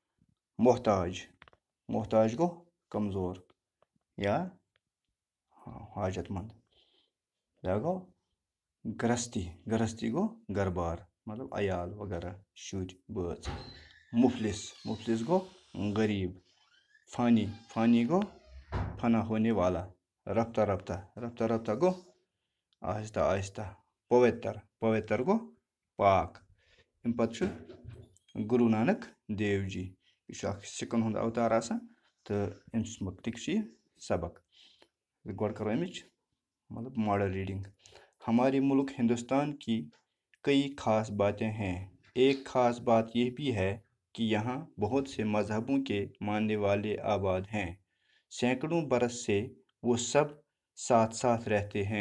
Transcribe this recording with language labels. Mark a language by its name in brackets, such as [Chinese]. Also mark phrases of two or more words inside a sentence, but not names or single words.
[Kashmiri] محتاج گوٚو کمزور یا حاجت مند. بیٛاکھ گوٚو گرستی گوٚو گرٕ بار مطلب عیال وغیرہ شُرۍ بٲژ. مفلس گوٚو غریٖب. فانی گوٚو [Urdu] فنا ہونے والا. [Kashmiri] رفتہ گوٚو آہستہ. پویتر گوٚو پاک. اَمہِ پتہٕ چھُ گُروٗ نانک دیو جی. یہِ چھُ اکھ سِکن ہُنٛد اوتار آسان تہٕ أمۍ سُنٛد مُتعلق چھُ یہِ سبق. گۄڈٕ کرو اَمِچ مطلب [English] model reading. [Urdu] ہمارے ملک ہندوستان کی کئی خاص باتیں ہیں. ایک خاص بات یہ بھی ہے کہ یہاں بہت سے مذہبوں کے ماننے والے آباد ہیں. سینکڑوں برس سے وہ سب ساتھ ساتھ رہتے ہیں.